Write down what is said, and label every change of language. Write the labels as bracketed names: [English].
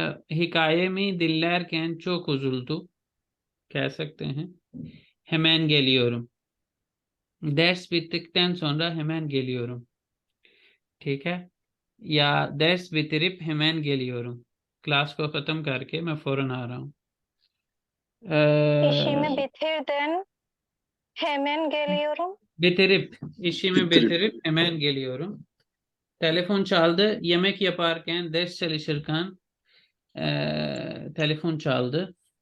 [Turkish] Hikaye mi dinlerken çok üzüldü, [Hindi] कह सकते हैं। [Turkish] Hemen geliyorum, ders bittikten sonra hemen geliyorum। [Hindi] ठीक है। या [Turkish] ders bitirip hemen geliyorum, [Hindi] class को खत्म करके मैं फौरन आ रहा हूँ। [Turkish] İşimi bitirden hemen geliyorum. işimi bitirip hemen geliyorum। Telefon çaldı, yemek yaparken, ders çalışırken telefon çaldı।